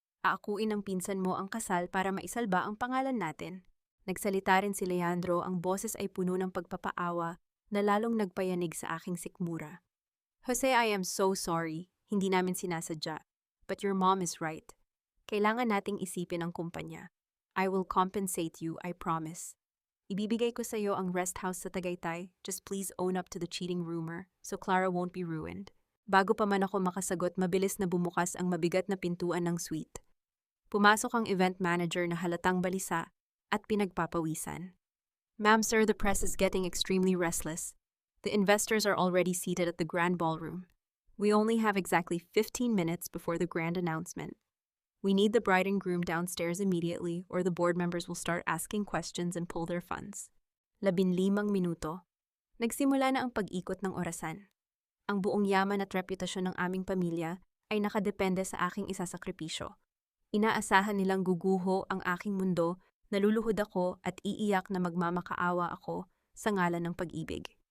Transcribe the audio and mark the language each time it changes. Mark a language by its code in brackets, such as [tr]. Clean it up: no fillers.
[tl] Aakuin ng pinsan mo ang kasal para maisalba ang pangalan natin. Nagsalita rin si Leandro, ang boses ay puno ng pagpapaawa na lalong nagpayanig sa aking sikmura. [en] Jose, I am so sorry. [tl] Hindi namin sinasadya. [en] But your mom is right. [tl] Kailangan nating isipin ang kumpanya. [en] I will compensate you, I promise. [tl] Ibibigay ko sa iyo ang rest house sa Tagaytay. [en] Just please own up to the cheating rumor so Clara won't be ruined. [tl] Bago pa man ako makasagot, mabilis na bumukas ang mabigat na pintuan ng suite. Pumasok ang event manager na halatang balisa at pinagpapawisan. [en] Ma'am, sir, the press is getting extremely restless. The investors are already seated at the grand ballroom. We only have exactly 15 minutes before the grand announcement. We need the bride and groom downstairs immediately or the board members will start asking questions and pull their funds. [tl] 15 minuto. Nagsimula na ang pag-ikot ng orasan. Ang buong yaman at reputasyon ng aming pamilya ay nakadepende sa aking isasakripisyo. Inaasahan nilang guguho ang aking mundo, naluluhod ako at iiyak na magmamakaawa ako sa ngalan ng pag-ibig.